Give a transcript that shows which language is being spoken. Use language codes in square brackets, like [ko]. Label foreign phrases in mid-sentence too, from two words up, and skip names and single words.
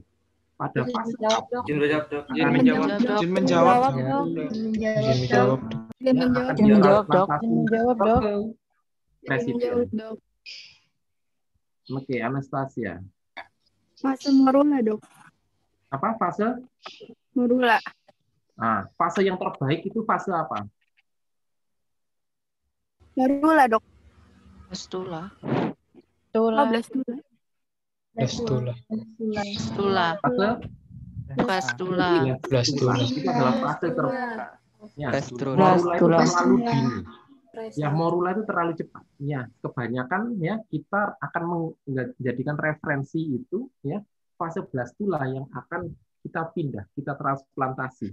[id] Pada fase Oke, Anastasia. Fase morula, Dok. Apa fase? Morula. Nah, fase yang terbaik itu fase apa? Morula, Dok. Blastula. Blastula. Blastula. Blastula. Itu adalah fase terbaik. Ya, Blastula. terlalu dini. Ya, morula itu terlalu cepat. Ya, kebanyakan ya kita akan menjadikan referensi itu ya fase blastula yang akan kita pindah, kita transplantasi.